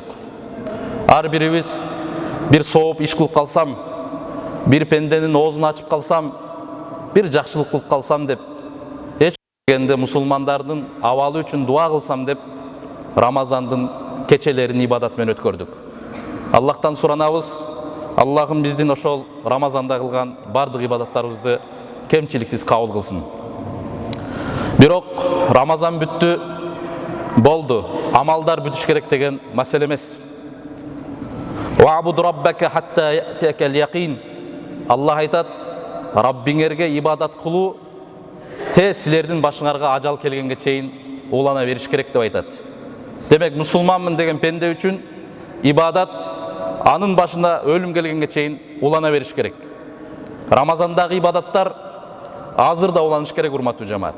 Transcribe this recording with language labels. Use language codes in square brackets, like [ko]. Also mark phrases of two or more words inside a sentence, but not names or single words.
[ky] Ар бирибиз бир сооп иш кылып калсам, бир пенденин оозун ачып калсам, бир жакшылык кылып калсам деп, эч дегенде мусулмандардын абалы үчүн дуа кылсам деп, Рамазандын кечелерин ибадат менен өткөрдүк. Аллахтан суранабыз, Аллахым биздин ошол Рамазанда кылган бардык ибадаттарыбызды кемчиликсиз кабыл кылсын. Бирок Рамазан бүттү, болду, амалдар бүтүш керек деген маселе эмес. [ar] واعبد ربك حتى يأتيك اليقين. [ky] Аллах айтат, Раббиңерге ибадат кылуу силердин башыңарга ажал келгенге чейин улана бериш керек деп айтат. Демек, мусулманмын деген пенде үчүн ибадат анын башына өлүм келгенге чейин улана бериш керек. Рамазандагы ибадаттар азыр да уланыш керек, урматтуу жамаат.